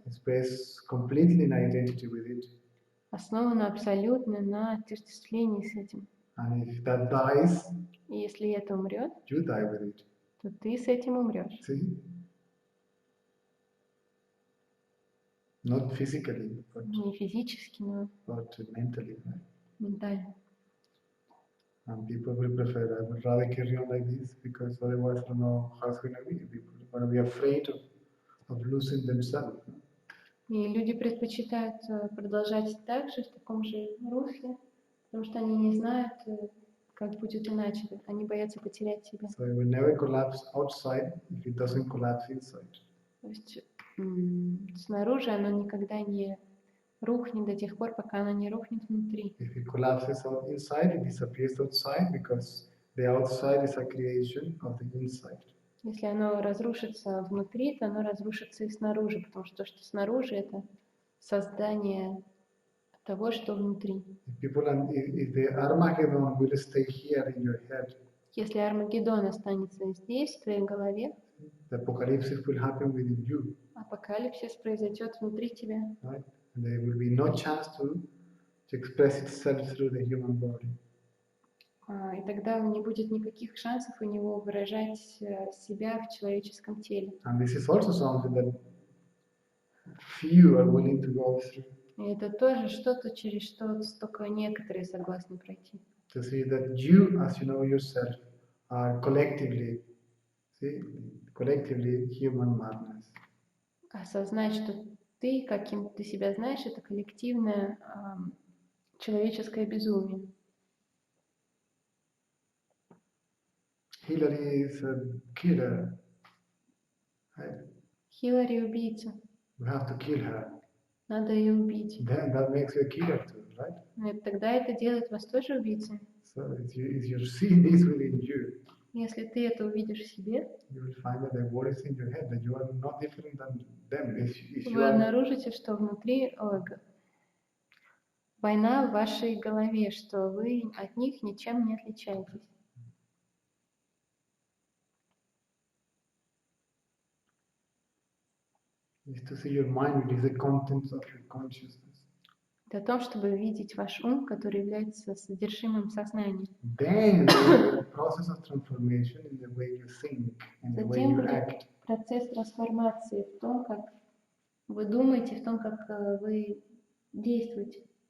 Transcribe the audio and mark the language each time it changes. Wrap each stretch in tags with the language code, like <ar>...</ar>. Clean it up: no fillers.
<en>It's based completely in identity with it.</en> <ru>Основано абсолютно на отождествлении с этим.</ru> <en>And if that dies,</en> <ru>и если это умрет,</ru> <en>you die with it.</en> <ru>То ты с этим умрешь.</ru> <en>See? Not physically, but</en> <ru>не физически, но</ru> <en>mentally. Right?</en> <ru>ментально.</ru> <en>And people will prefer, I would rather carry on like this because otherwise I don't know how it's going to be. People are going to be afraid of losing themselves.</en> <ru>И люди предпочитают продолжать так же, в таком же русле, потому что они не знают, как будет иначе. Они боятся потерять себя.</ru> <en>So it will never collapse outside if it doesn't collapse inside.</en> <ru>То есть снаружи оно никогда не рухнет до тех пор, пока оно не рухнет внутри.</ru> <en>If it collapses inside, it disappears outside because the outside is a creation of the inside.</en> <ru>Если оно разрушится внутри, то оно разрушится и снаружи, потому что то, что снаружи, это создание того, что внутри.</ru> <en>If the Armageddon will stay here in your head,</en> <ru>Если Армагеддон останется здесь, в твоей голове,</ru> <en>the apocalypse will happen within you.</en> <ru>апокалипсис произойдет внутри тебя.</ru> <en>Right? And there will be no chance to express itself through the human body.</en> <ru>И тогда не будет никаких шансов у него выражать себя в человеческом теле.</ru> <en>And this is also something that few are willing to go through.</en> <ru>И это тоже что-то, через что только некоторые согласны пройти.</ru> <en>To see that you, as you know yourself, are collectively human madness.</en> <ru>Осознать, что ты, каким ты себя знаешь, это коллективное человеческое безумие.</ru> <en>Hillary is a killer. Right?</en> <ru>Хиллари убийца.</ru> <en>We have to kill her.</en> <ru>Надо ее убить.</ru> <en>Then that makes you a killer too, right?</en> <ru>И тогда это делает вас тоже убийцей.</ru> <en>So if you see this within you,</en> <ru>Если ты это увидишь в себе,</ru> <en>you will find that the war is in your head, that you are not different than them. If you</en> <ru>вы</ru> <en>are,</en> <ru>обнаружите, что внутри война в вашей голове, что вы от них ничем не отличаетесь.</ru> <en>is to see your mind, which is the contents of your consciousness.</en> <ru>Это о том, чтобы видеть ваш ум, который является содержимым сознания.</ru> <en>Then the process of transformation in the way you think and the way</en> <ru>Затем</ru> <en>you</en> <ru>будет</ru> <en>act.</en> <ru>процесс трансформации в том, как вы думаете, в том, как вы действуете.</ru>